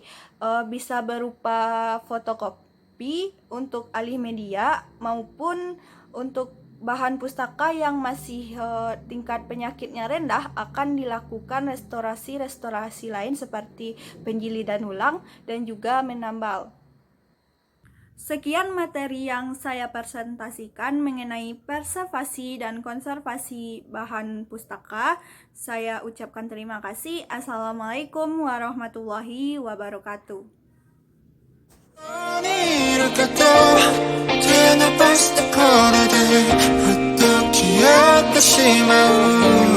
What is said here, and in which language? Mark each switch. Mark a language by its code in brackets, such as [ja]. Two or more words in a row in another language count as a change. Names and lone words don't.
[id] Bisa berupa fotokopi untuk alih media maupun untuk bahan pustaka yang masih tingkat penyakitnya rendah akan dilakukan restorasi lain seperti penjilidan ulang dan juga menambal. Sekian materi yang saya presentasikan mengenai preservasi dan konservasi bahan pustaka. Saya ucapkan terima kasih. [ar] السلام عليكم ورحمة الله وبركاته. [ja] 何いるかと手伸ばすところでふっと消えてしまう